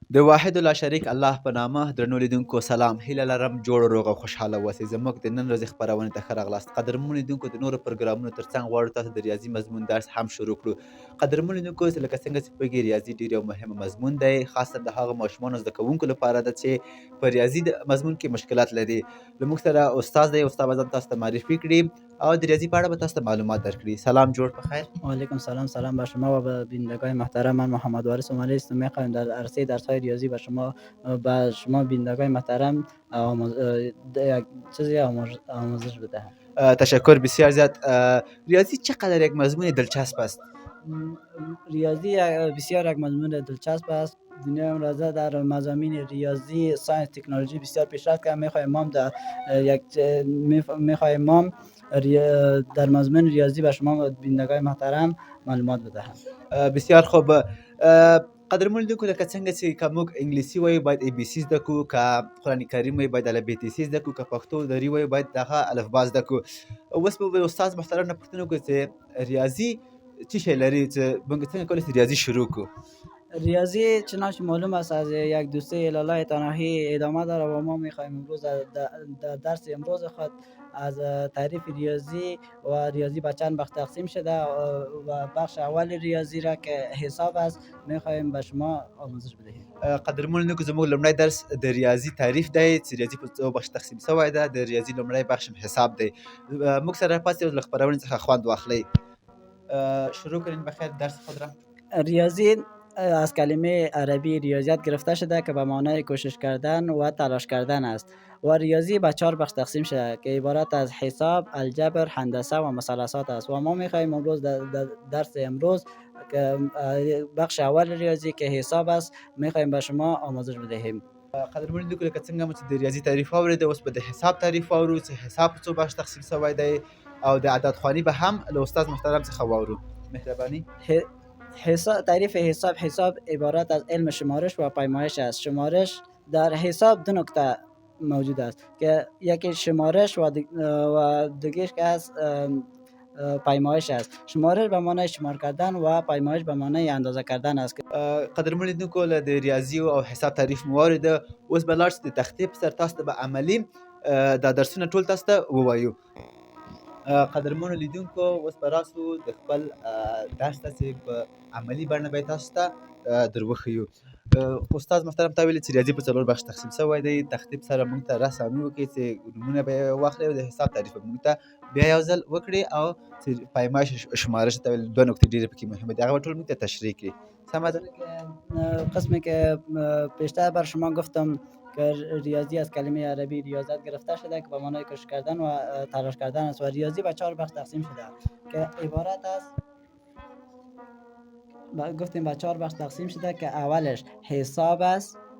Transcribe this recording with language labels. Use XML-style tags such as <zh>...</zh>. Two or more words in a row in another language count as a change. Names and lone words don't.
<ps>د واحد الاشریک الله په نامه درنو لیدونکو سلام هیله لرم جوړ روغ او خوشحاله اوسئ زموږ د نن ورځې خپرونې ته ښه راغلاست قدرمنو لیدونکو د نورو پروګرامونو ترڅنګ غواړو تاسو د ریاضي مضمون درس هم شروع کړو قدرمنو لیدونکو لکه څنګه چې پوهیږئ ریاضي ډېر یو مهم مضمون دی خاصه د هغو ماشومانو زده کوونکو لپاره ده چې په ریاضي د مضمون کې مشکلات لري له موږ سره استاد دی استاد به ځان تاسو ته معرفي کړي او د ریاضی په اړه به تاسو ته معلومات درکړي سلام جوړ په خیر</ps> <ar>و علیکم سلام</ar> <fa>سلام بر شما و به بینندگان محترم. من محمد وارث اومانی است. میخوایم در عرصه درس‌های ریاضی به شما بینندگان محترم یک چیزی آموزش بدهم. تشکر بسیار زیاد ریاضی چقدر یک مضمون دلچسب است ریاضی بسیار یک مضمون دلچسب است. دنیا امروزه در مضامین ریاضی ساینس تکنولوژی بسیار پیشرفت کرده. میخوایم ما در مضمون ریاضی به شما بینندگان محترم معلومات بدهم.</fa> <ps>بسیار خوب قدرمن لیدونکو لکه څنګه چې که موږ انګلیسي وایو باید ای بی سی زده کړو که قرآن کریم وایو باید الفبیتیسي زده کړو که پښتو دري وایو باید دغه الفبا زده کړو اوس به استاد محترم نه پوښتنه وکړو چې ریاضي چی شی لري چې موږ څنګه کولی شو ریاضي شروع کړو</ps> <fa>ریاضی چنانچه معلوم است از یک دوسته الاله تناهی ادامه داره و ما میخوایم امروز در درس امروز خود از تعریف ریاضی و ریاضی به چند بخش تقسیم شده و بخش اول ریاضی را که حساب است میخوایم به شما آموزش بدهیم.</fa> <ps>قدرمنو لیدونکو زموږ لومړی درس د ریاضي تعریف دی چې ریاضي په څو بخش تقسیم شوی ده د ریاضي لومړی بخش حساب دی موږ سره پاتې له خپرونې څخه خوند واخلئ</ps> <fa>شروع کنین بخیر درس خود را. ریاضی از کلمه عربی ریاضیات گرفته شده که به معنای کوشش کردن و تلاش کردن است و ریاضی به 4 بخش تقسیم شده که عبارت از حساب، الجبر، هندسه و مثلثات است و ما می‌خواهیم امروز در درس امروز که بخش اول ریاضی که حساب است می‌خواهیم به شما آموزش بدهیم.</fa> <ps>قدرمنو لیدونکو لکه څنګه مو چې د ریاضي تعریف واورېده اوس به د حساب تعریف واورو چې حساب په څو بخش تقسیم شوی دی او د عددخواني به هم له استاد محترم څخه واورو مهرباني.</ps> <fa>تعریف حساب عبارت از علم شمارش و پیمایش است. شمارش در حساب دو نکته موجود است که یکی شمارش و دیگرش که از پیمایش است. شمارش به معنای شمار کردن و پیمایش به معنای اندازه کردن است.</fa> <ps>قدرمنو لیدونکو له د ریاضي او حساب تعریف مو واورېده اوس به لاړ شو د تختې په سر تاسو ته به عملي دا درسونه ټول تاسو ته ووایو قدرمنو لیدونکو اوس به راسو د خپل درس ته چې په عملي بڼه به یې تاسو ته در وښیو استاد محترم تا ویلي چې ریاضي په 4 بخش تقسیم شوی دی تختې په سره موږ ته رسامي وکړي چې نومونه به یې واخلئ او د حساب تعریف به موږ ته بیا یو ځل وکړي او چې پیمایش شمارش ته ویل 2 نکتې ډېرې پکې مهمه دي هغه به ټول موږ ته تشریح کړي سمه ده</ps> <fa>قسمی که پیشتر بر شما گفتم که ریاضی از کلمه عربی ریاضت گرفته شده که به معنای کوشش کردن و تلاش کردن است و ریاضی به 4 بخش تقسیم شده که عبارت است گفتیم به 4 بخش تقسیم شده که اولش حساب است،</fa>